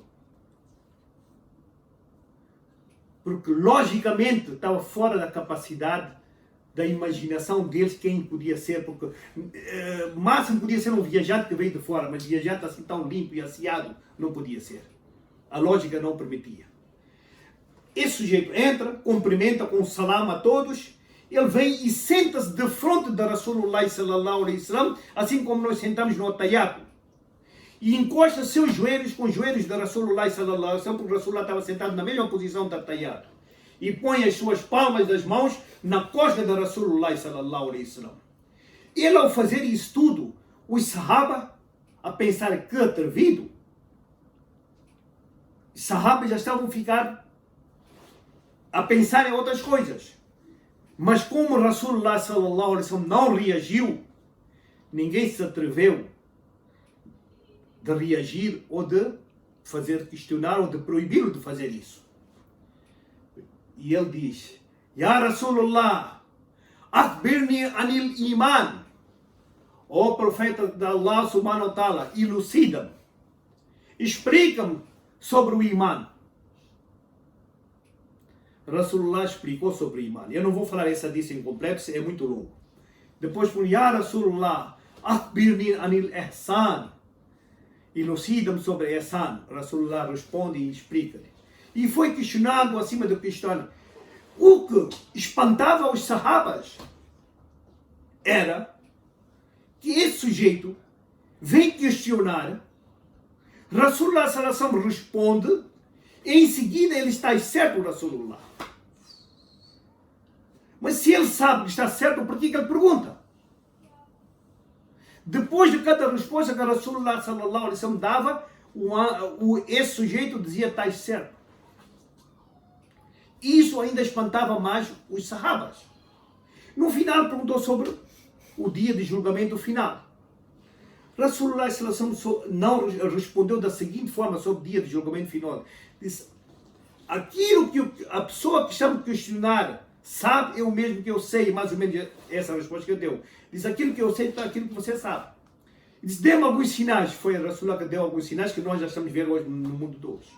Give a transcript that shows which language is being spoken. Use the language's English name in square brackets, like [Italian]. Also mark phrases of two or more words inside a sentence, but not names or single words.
[Portuguese] Porque, logicamente, estava fora da capacidade da imaginação deles quem podia ser. Porque máximo podia ser um viajante que veio de fora, mas viajante assim tão limpo e asseado não podia ser. A lógica não permitia. Esse sujeito entra, cumprimenta com salam a todos, ele vem e senta-se de frente da [Arabic] رسول الله صلى الله عليه وسلم, [Portuguese] assim como nós sentamos no atayato. E encosta seus joelhos com os joelhos da [Arabic] رسول الله صلى الله عليه وسلم, [Portuguese] porque o Rasulullah estava sentado na mesma posição do atayato. E põe as suas palmas das mãos na costa da [Arabic] رسول الله صلى الله عليه وسلم. [Portuguese] Ele, ao fazer isso tudo, os sahaba, a pensar que atrevido, os sahabas já estavam a ficar a pensar em outras coisas. Mas como [Arabic] رسول الله صلى الله عليه وسلم [Portuguese] não reagiu, ninguém se atreveu de reagir ou de fazer questionar ou de proibir-o de fazer isso. E ele diz: [Arabic] يا رسول الله، أخبرني عن الإيمان. [Portuguese] Ó profeta de [Arabic] الله سبحانه وتعالى, [Portuguese] elucida-me, explica-me sobre o iman. Rasulullah explicou sobre Iman. Eu não vou falar esse hadith incompleto, é muito longo. Depois falou, [Arabic] يا رسول الله، أخبرني عن الإحسان. [Portuguese] Elucida-me sobre ihsan. Rasulullah responde e explica-lhe. E foi questionado acima da questão. O que espantava os sahabas era que esse sujeito vem questionar, [Arabic] رسول الله صلى الله عليه وسلم [Portuguese] responde, e em seguida ele está certo, Rasulullah. Mas se ele sabe que está certo, por que ele pergunta? Depois de cada resposta que a [Arabic] رسول الله صلى الله عليه وسلم [Portuguese] dava, esse sujeito dizia, está certo. Isso ainda espantava mais os sahabas. No final perguntou sobre o dia de julgamento final. [Arabic] رسول الله صلى الله عليه وسلم [Portuguese] não respondeu da seguinte forma sobre o dia de julgamento final. Disse, aquilo que a pessoa que está me questionar sabe, é o mesmo que eu sei, mais ou menos essa resposta que eu deu. Diz, aquilo que eu sei é aquilo que você sabe. Diz, dê-me alguns sinais. Foi a Rasulullah que deu alguns sinais que nós já estamos vendo hoje no mundo de hoje.